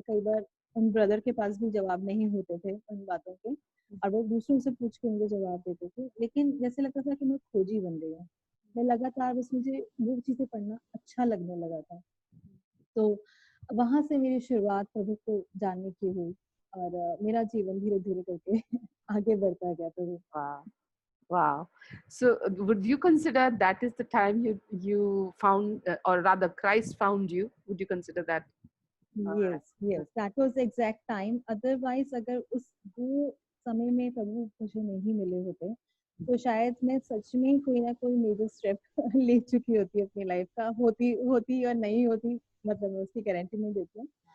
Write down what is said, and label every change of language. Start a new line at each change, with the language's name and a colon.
Hindi: कई बार उन ब्रदर के पास भी जवाब नहीं होते थे उन बातों के और वो दूसरों से पूछ के मुझे जवाब देते थे। लेकिन जैसे लगता था कि मैं खोजी बन गई हूँ। मैं लगातार बस मुझे वो चीज़ें पढ़ना अच्छा लगने लगा था। तो वहाँ से मेरी शुरुआत प्रभु को जानने की हुई और मेरा जीवन धीरे-धीरे करके आगे बढ़ता गया प्रभु।
English: Wow. Wow. So would you consider that is the time you found, or rather Christ found you? Would you consider that? Uh, yes, yes, that was the exact time.
Hindi: Otherwise अगर उस वो समय में प्रभु मुझे नहीं मिले होते, तो शायद मैं सच में कोई ना कोई मेजर स्टेप ले चुकी होती अपनी लाइफ़ का। होती होती या नहीं होती मतलब मैं उसकी गारंटी नहीं देती हूँ।